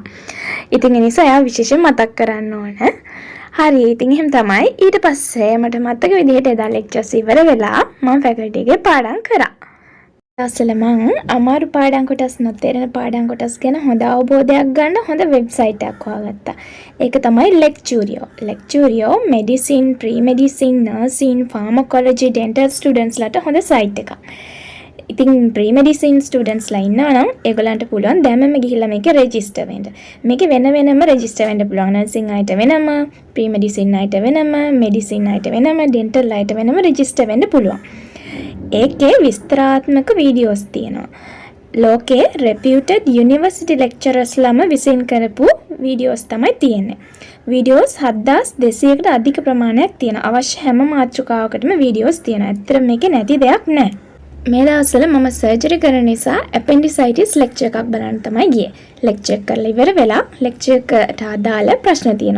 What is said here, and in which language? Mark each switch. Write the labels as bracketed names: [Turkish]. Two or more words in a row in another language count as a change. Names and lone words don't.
[Sinhala] ඉතින් ඒ නිසා එයා විශේෂයෙන් මතක් කරන්න ඕන. හරි ඉතින් එහෙම තමයි. ඊට පස්සේ මට මතක විදිහට එදා ලෙක්චර්ස් ඉවර වෙලා මම ෆැකල්ටි එකේ පාඩම් කරා. ඊටස්සේ මම අමාරු පාඩම් කොටස් නොතේරෙන පාඩම් කොටස් ගැන හොඳ අවබෝධයක් ගන්න හොඳ වෙබ්සයිට් එකක් හොයාගත්තා. ඒක තමයි Lecturio. [English] Lecturio medicine, pre-medicine, nursing, pharmacology, dental students [Sinhala] ලට හොඳ සයිට් එකක්. ඉතින් [English] pre-medicine students [Sinhala] ලා ඉන්නවා නම් ඒගොල්ලන්ට පුළුවන් දැන්ම ගිහිල්ලා මේකේ register වෙන්න. මේකේ වෙනම register වෙන්න පුළුවන්. nursing අයට වෙනම, pre-medicine අයට වෙනම, medicine අයට වෙනම, dental අයට වෙනම register වෙන්න පුළුවන්. ඒකේ විස්තරාත්මක වීඩියෝස් තියෙනවා. ලෝකේ [English] reputed university lecturers [Sinhala] ලාම විසින් කරපු වීඩියෝස් තමයි තියෙන්නේ. වීඩියෝස් 7200කට අධික ප්‍රමාණයක් තියෙනවා. අවශ්‍ය හැම මාතෘකාවකටම වීඩියෝස් තියෙනවා. ඇත්තට මේකේ නැති දෙයක් නැහැ. මේ දවස්වල මම සර්ජරි කරන නිසා [English] appendicitis lecture [Sinhala] එකක් බලන්න තමයි ගියේ. lecture කරලා ඉවර වෙලා lecture එකට අදාළ ප්‍රශ්න තියෙනවා.